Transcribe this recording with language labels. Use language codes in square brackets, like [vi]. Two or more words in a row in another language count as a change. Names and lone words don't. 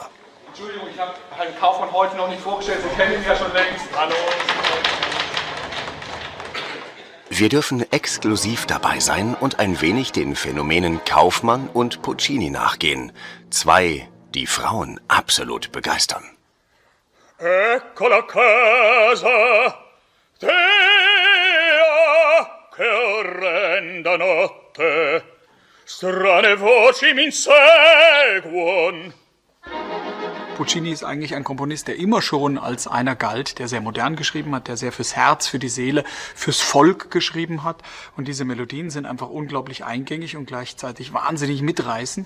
[de] Entschuldigung, ich habe Herrn Kaufmann heute noch nicht vorgestellt, Sie kennen ihn ja schon längst. Hallo. Wir dürfen exklusiv dabei sein und ein wenig den Phänomenen Kaufmann und Puccini nachgehen. Zwei, die Frauen absolut begeistern. [it] Ecco la casa dea che orrenda notte strane voci m'inseguon. [de] Puccini ist eigentlich ein Komponist, der immer schon als einer galt, der sehr modern geschrieben hat, der sehr fürs Herz, für die Seele, fürs Volk geschrieben hat. Und diese Melodien sind einfach unglaublich eingängig und gleichzeitig wahnsinnig mitreißend.